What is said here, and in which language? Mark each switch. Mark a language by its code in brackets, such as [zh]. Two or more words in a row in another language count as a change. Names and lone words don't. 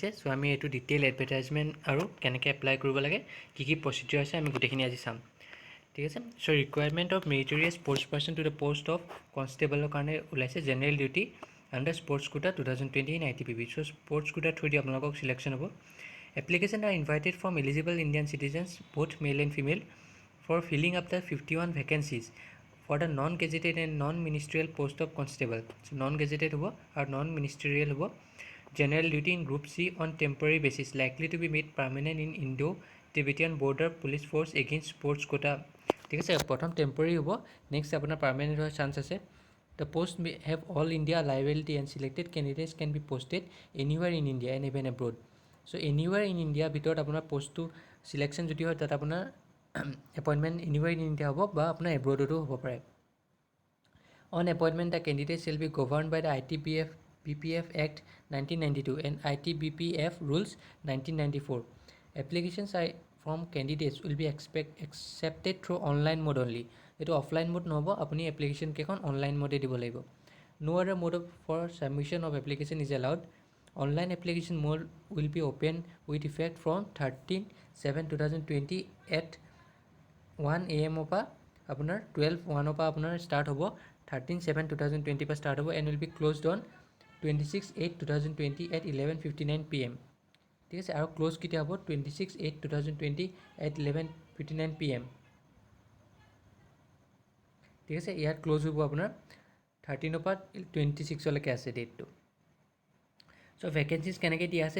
[as] চ' আমি এইটো [en] detail advertisement [as] আৰু কেনেকৈ এপ্লাই কৰিব লাগে, কি প্ৰচিডিউৰ আছে, আমি গোটেইখিনি আজি চাম। ঠিক আছে। [en] so recruitment of meritorious sports person to the post of constableৰ [as] কাৰণে ওলাইছে [en] general duty under sports quota 2020 in ITBP. [as] চ' [en] sports quotaৰ through [as] আপোনালোকক চিলেকশ্যন হ'ব। [en] application are invited from eligible Indian citizens both male and female for filling up the 51 vacancies for the non-gazetted and non-ministerial post of constable. So non-gazetted hobo or non-ministerial hobo. General duty in Group C on temporary basis, likely to be made permanent in Indo-Tibetan border police force against sports quota. [as] ঠিক আছে, প্ৰথম টেম্পৰেৰী হ'ব, নেক্সট আপোনাৰ পাৰ্মানেণ্ট হোৱাৰ চান্স আছে। [en] The post may have all India liability and selected candidates can be posted anywhere in India and even abroad. So anywhere in India [as] ভিতৰত আপোনাৰ পোষ্টটো চিলেকশ্যন যদি হয় তাত আপোনাৰ এপইণ্টমেণ্ট [en] anywhere in India [as] হ'ব বা আপোনাৰ এব্ৰডতো হ'ব পাৰে। [en] On appointment, the candidate shall be governed by the ITBPF Act 1992 and ITBPF Rules 1994. Applications from candidates will be accepted through online mode only. [as] এইটো [en] offline mode [as] নহ'ব, আপুনি এপ্লিকেশ্যন কেইখন [en] online modeে [as] দিব লাগিব। [en] No other mode for submission of application is allowed. Online application mode will be open with effect from 13/7/2020 at 1 AM [as] পৰা আপোনাৰ 12/1 পৰা আপোনাৰ ষ্টাৰ্ট হ'ব। 13/7/2020 পৰা ষ্টাৰ্ট হ'ব [en] and will be closed on 26/8/2020 at 11:59 PM। [as] ঠিক আছে, আৰু ক্ল'জ কেতিয়া হ'ব? 26/8/2020 [en] at 11:59 PM। [as] ঠিক আছে, ইয়াত ক্ল'জ হ'ব আপোনাৰ 13 পৰা 26লৈকে আছে ডেটটো। চ' ভেকেঞ্চিজ কেনেকৈ দিয়া আছে?